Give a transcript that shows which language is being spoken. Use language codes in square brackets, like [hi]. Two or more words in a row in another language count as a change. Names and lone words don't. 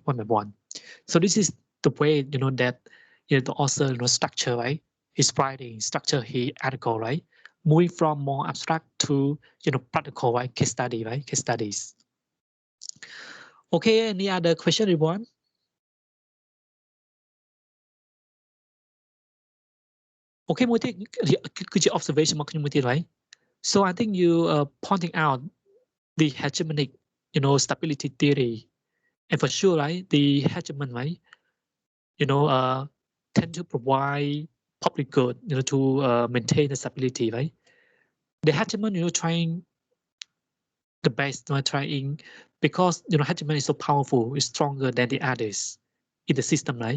[en] One by one. So this is the way, you know, that, you know, the author, you know, structure, right? His writing, structure his article, right? Moving from more abstract to, you know, practical, right? Case study, right? Case studies. Okay, any other question, everyone? [km] Okay,មួយទៀតគឺជា observation របស់ខ្ញុំមួយទៀត right? [en] So I think you pointing out the hegemonic, you know, stability theory, and for sure, right? The hegemon, right? You know, tend to provide public good, you know, to maintain the stability, right? The hegemon, you know, trying the best, you know, trying, because, you know, hegemon is so powerful, is stronger than the others in the system, right?